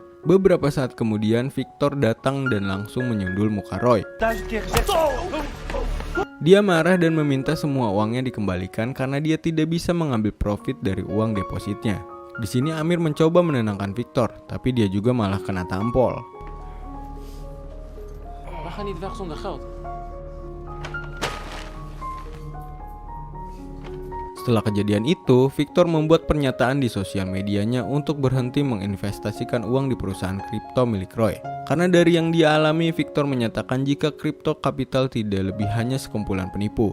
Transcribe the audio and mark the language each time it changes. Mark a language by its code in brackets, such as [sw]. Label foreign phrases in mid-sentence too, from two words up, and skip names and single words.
[id] Beberapa saat kemudian, Victor datang dan langsung menyundul muka Roy. Dia marah dan meminta semua uangnya dikembalikan karena dia tidak bisa mengambil profit dari uang depositnya. Di sini Amir mencoba menenangkan Victor, tapi dia juga malah kena tampol. [nl] We gaan niet weg zonder geld. [id] Setelah kejadian itu, Victor membuat pernyataan di sosial medianya untuk berhenti menginvestasikan uang di perusahaan kripto milik Roy. Karena dari yang dia alami, Victor menyatakan jika kripto capital tidak lebih hanya sekumpulan penipu.